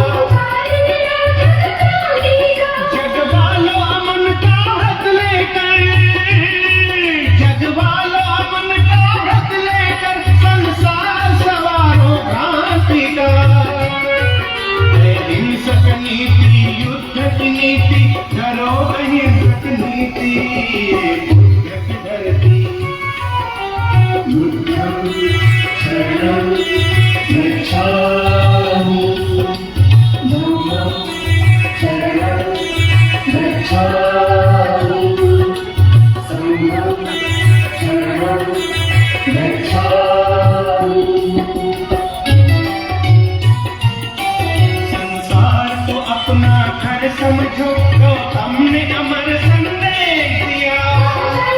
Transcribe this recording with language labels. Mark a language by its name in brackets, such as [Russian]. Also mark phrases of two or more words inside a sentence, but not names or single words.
[Hindi] जग वालों अमन का व्रत लेकर, जग वालों अमन का व्रत लेकर, संसार सवारों क्रांति का। अहिंसक नीति, युद्ध की नीति, करो अहिंसक नीति। बुद्ध की धरती। [Pali] बुद्धं शरणं गच्छामि, धम्मं शरणं गच्छामि, संघं शरणं गच्छामि। [Hindi] संसार को अपना घर समझो, गौतम ने अमर संदेश दिया।